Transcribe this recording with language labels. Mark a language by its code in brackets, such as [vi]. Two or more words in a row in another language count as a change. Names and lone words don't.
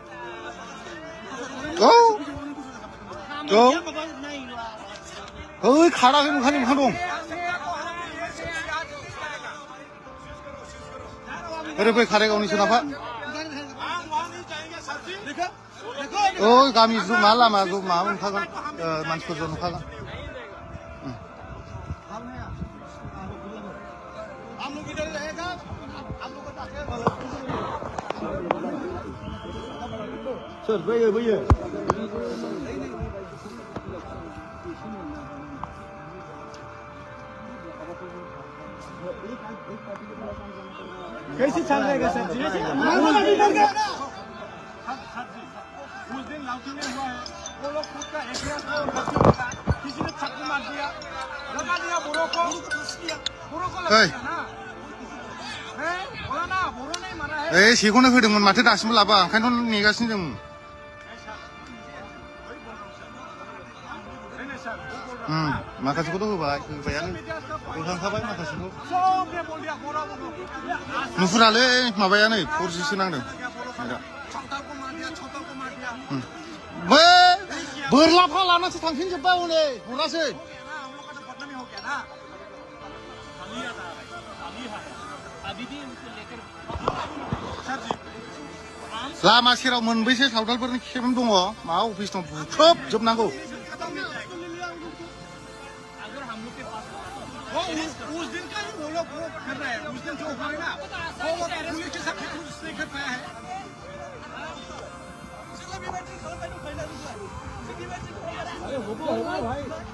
[brx] ओइ खाराखै मोखां दं ओरै फै खाराय गावनि सोनाबहा ओइ गामि मा लामा माबा मोनखागोन मानसिफोरजों नुखागोन सोर बैयो [hi] कैसे चल रहेगा सर जी उस दिन लाउटी में हुआ है वो लोग खुद का एहतियात को गलती होता किसी ने छक्का मार दिया लगा दिया बुरो को लगा दिया ना है बोला ना बुरो नहीं मारा है [brx] ए सेखौनो होदोंमोन माथो दासिमबो लाबा ओंखायनोथ' नेगासिनो जों माखासेखौथ' होबायानो होखांखाबाय माखासेखौ नुहुरालै माबायानो 4Gसो नांदों बै बोरलाफ्रा लानासो थांफिनजोब्बाय हनै हरासै लामा सेराव मोनबैसे सावथालफोरनि केम्प दङ मा अफिस दं बुख्रुबजोबनांगौ [hi] उस दिन का वो लोग वो कर रहे हैं उस दिन जो हुआ है ना वो पुलिस के साथ कुछ नहीं कर पाया है अरे होगा भाई